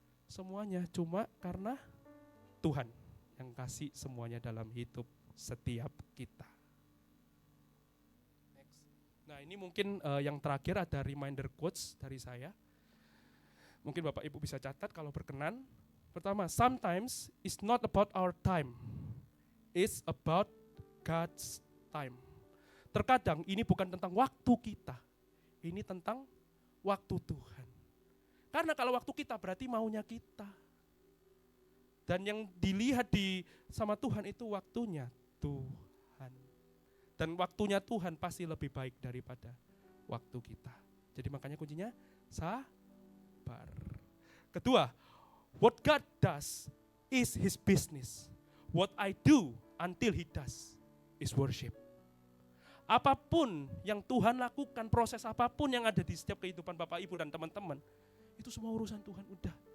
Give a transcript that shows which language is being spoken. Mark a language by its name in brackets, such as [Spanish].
[Indonesian] Semuanya cuma karena Tuhan yang kasih semuanya dalam hidup setiap kita. Next. Nah, ini mungkin yang terakhir ada reminder quotes dari saya. Mungkin Bapak Ibu bisa catat kalau berkenan. [English] Pertama, sometimes it's not about our time, it's about God's time. [Indonesian] terkadang ini bukan tentang waktu kita, ini tentang waktu Tuhan. Karena kalau waktu kita berarti maunya kita. Dan yang dilihat sama Tuhan itu waktunya Tuhan. Dan waktunya Tuhan pasti lebih baik daripada waktu kita. Jadi makanya kuncinya sabar. [English] Kedua, what God does is His business. What I do until He does is worship. [Indonesian] Apapun yang Tuhan lakukan, proses apapun yang ada di setiap kehidupan Bapak Ibu dan teman-teman, itu semua urusan Tuhan, udah.